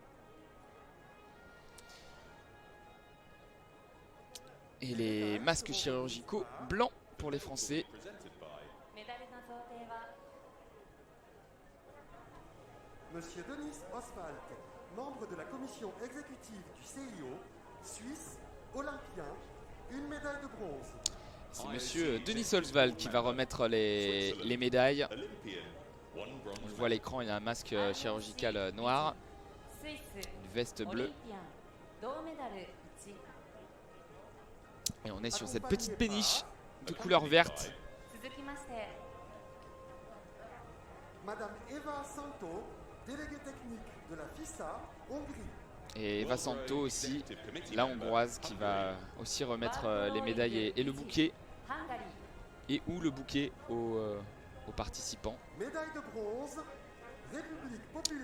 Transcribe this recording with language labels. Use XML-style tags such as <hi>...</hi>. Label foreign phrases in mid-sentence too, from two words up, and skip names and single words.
<fr>Et les masques chirurgicaux blancs pour les Français.</fr> <en>Presented by</en> <ja>メダルの贈呈は</ja> <fr>Monsieur Denis Oswald, membre de la commission exécutive du CIO, Suisse, Olympien, une médaille de bronze. C'est monsieur Denis Oswald qui va remettre les médailles.</fr> <en>Olympian, one bronze</en> <fr>On le voit à l'écran, il a un masque chirurgical noir,</fr> <ja>スイス</ja> <fr>une veste</fr> <ja>オリン</ja> <fr>bleue.</fr> <ja>ピアン銅メダル1</ja> <fr>Et on est sur cette petite péniche de couleur verte.</fr> <ja>続きまして</ja> <fr>Madame Eva Santo, déléguée technique de la FISA, Hongrie. Et Eva Santo aussi, la hongroise, qui va aussi remettre les médailles et le bouquet. Et ou le bouquet aux participants. Médaille de bronze, République populaire.</fr>